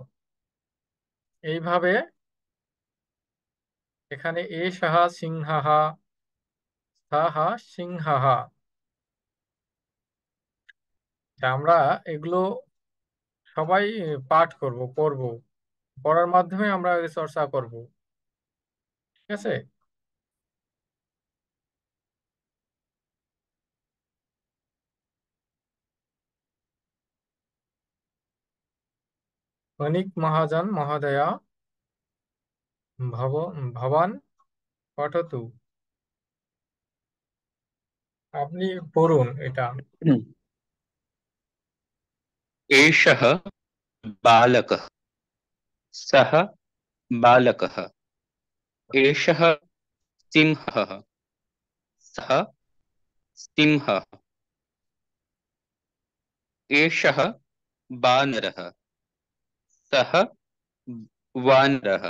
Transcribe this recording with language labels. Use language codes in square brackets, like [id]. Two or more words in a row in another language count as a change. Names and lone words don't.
[bn] এইভাবে এখানে [sa] एषः सिंहः, सः सिंहः। [bn] তা আমরা এগুলো সবাই পাঠ করব, পড়ব, পড়ার মাধ্যমে আমরা এর চর্চা করব। ঠিক আছে। [sa] वणिक महाजन महोदय भव भवान पठतु। [bn] আপনি পড়ুন এটা। [sa] एषः बालकः, सः बालकः। एषः सिंहः, सः सिंहः। एषः वानरः, सः वानरः।